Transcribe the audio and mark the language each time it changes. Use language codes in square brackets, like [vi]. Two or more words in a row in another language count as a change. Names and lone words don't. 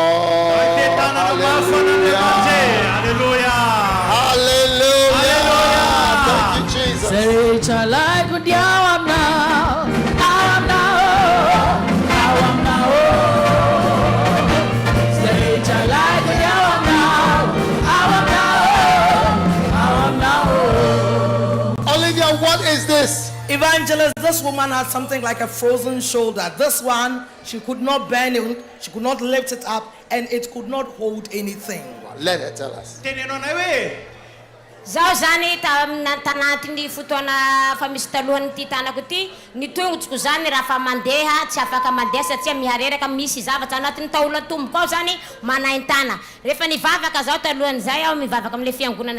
[en] Thank you, Jesus. [mg] Rehetra laiko dia ao aminao, rehetra laiko dia ao aminao. [en] Olivia, what is this? Evangelist, this woman had something like a frozen shoulder. This one, she could not bend it, she could not lift it up, and it could not hold anything. Let her tell us. [mg] Zaho zany tanatin'ny fotoana fa misy talohany ty tanako ty ny tongotsiko zany raha fa mandeha tsy afaka mandeha satria mihareraka misy zavatra anatin'ny taola tombo kao zany manaintana rehefa nivavaka zaho talohany zay aho mivavaka amile fiangonana